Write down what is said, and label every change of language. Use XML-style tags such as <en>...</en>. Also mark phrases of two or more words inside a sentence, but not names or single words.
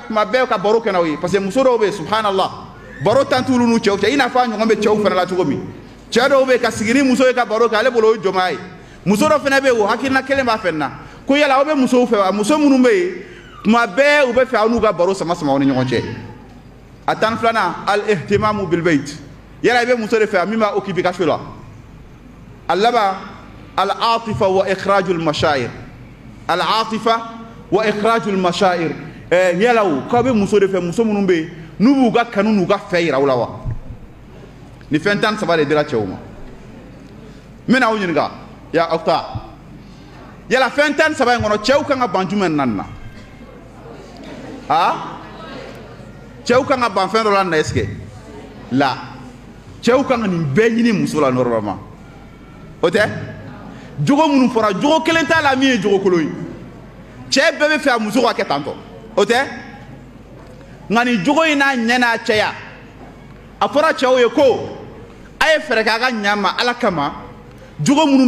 <bm>kuma bɛɛ ka baro kɛ n'aw ye</bm> <fr>parce que</fr> <bm>muso dɔw bɛ yen subhanallah baro tan t'olu n'u cɛw cɛ i n'a fɔ a ɲɔgɔn bɛ cɛw fana la cogo min cɛ dɔw bɛ yen ka sigi ni muso ye ka baro kɛ ale bolo o ye jɔnmaa ye muso dɔ fana bɛ yen o hakilina kelen b'a fɛ nin na ko yala aw bɛ musow fɛ wa muso minnu bɛ yen kuma bɛɛ u bɛ fɛ aw n'u ka baro sama sama aw ni ɲɔgɔn cɛ a tan ni filanan</bm> <ar>الاهتمام بالبيت</ar> <bm>yala i bɛ muso de fɛ min b'a occuper ka so la a laban</bm> <ar>العاطفة وإخراج المشاعر العاطفة وإخراج المشاعر</ar> <bm>yala o k'aw bɛ muso de fɛ muso minnu bɛ yen n'u b'u ka kanu n'u ka fɛ yira aw la wa ni fɛn tan ni saba de dira cɛw ma n bɛna aw ɲininka ya aw ta yala fɛn tan ni saba in kɔnɔ cɛw kan ka ban jumɛn naani na cɛw kan ka ban fɛn dɔ la na</bm> <fr>est-ce que</fr> <bm>la cɛw kan ka nin bɛɛ ɲini muso la normalement o tɛ jogo minnu fɔra jogo kelen t'a la min ye jogo kolon ye cɛ bɛɛ bɛ fɛ a muso ka kɛ tan tɔ o tɛ nka nin jogo in n'a ɲɛ n'a cɛya a fɔra cɛw ye ko a ye fɛɛrɛ kɛ a ka ɲa ma ala kama jogo minnu bɛ</bm>